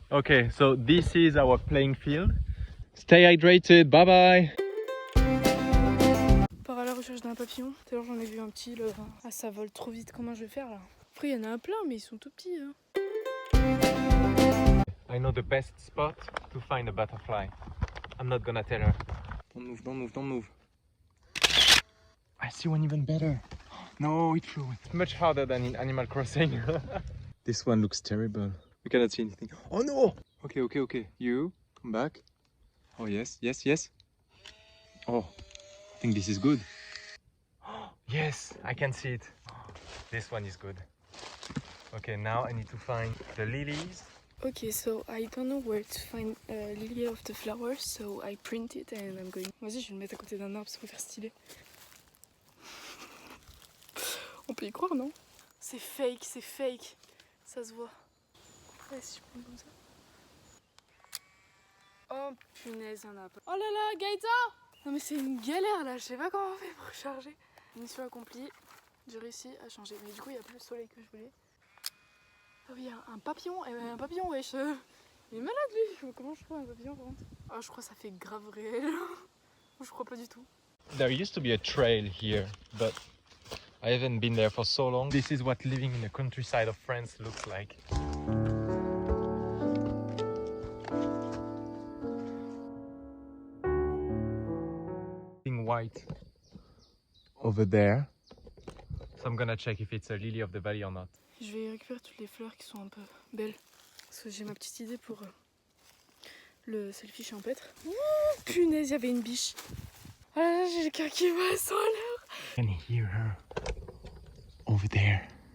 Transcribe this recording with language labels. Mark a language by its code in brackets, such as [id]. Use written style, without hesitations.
[en] Okay, so this is our playing field. Stay hydrated, bye bye. [fr] Part à la recherche d'un papillon. Tout à l'heure j'en ai vu un petit là. Ah ça vole trop vite, comment je vais faire là? Après il y en a un plein mais ils sont tout petits hein. [en] I know the best spot to find a butterfly. I'm not gonna tell her. Don't move. I see one even better. No, it flew. It's much harder than in Animal Crossing. This one looks terrible. We cannot see anything. Oh no! Okay. You, come back. Oh yes. Oh, I think this is good. Yes, I can see it. This one is good. Okay, now I need to find the lilies. Okay, so I don't know where to find lily of the flowers, so I print it and I'm going. [fr] Vas-y, je vais le mettre à côté d'un arbre, ça va faire stylé. On peut y croire, non? C'est fake. Ça se voit. Ouais, si je prends comme ça. Oh punaise, un apple. Oh là là, Gaëtan! Non mais c'est une galère là, je sais pas comment on fait pour charger. Mission accomplie, j'ai réussi à changer. Mais du coup, il n'y a plus le soleil que je voulais. Ah oui, un papillon, un papillon, wesh. Il est malade lui. Comment je trouve un papillon par contre? Ah, je crois que ça fait grave réel. Je crois pas du tout. [en] There used to be a trail here, but I haven't been there for so long. This is what living in the countryside of France looks like. White over there. So I'm gonna check if it's a lily of the valley or not. [fr] Je vais récupérer toutes les fleurs qui sont un peu belles. Parce que j'ai ma petite idée pour le selfie champêtre. Punaise, il y avait une biche. Ah là là, j'ai le cœur qui va sans l'heure. [en] I can hear her over there.